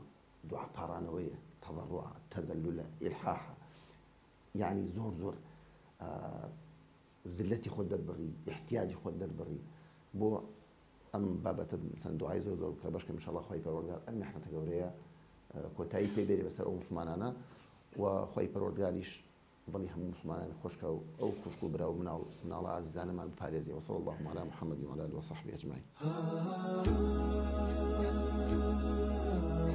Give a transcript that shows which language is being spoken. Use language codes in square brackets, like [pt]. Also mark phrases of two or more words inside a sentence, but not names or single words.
[ckb] دوعا پاڕانەوەیە، تەضەڕوع، تەدەلولە، ئیلحاحە، یعنی زۆر زۆر زلەتی خۆت دەربڕی، احتیاجی خۆت دەربڕی بۆ ئەم بابەتە چەند دوعای زۆر زۆر بکە بەشکە ئینشەڵڵا خۆی پەروەردگار ئەم میحنەتە گەورەیە کۆتایی پێ بێرێ بەسەر ئەو مسلمانانە و خۆی پەروەردگاریش دڵی هەموو مسلمانان خۆشکە و ئەو خوشک و برا و مناڵە عەزیزانەمان بپارێزێ. [ar] وصلى الله على محمد وعلى آله وصحبه أجمعين.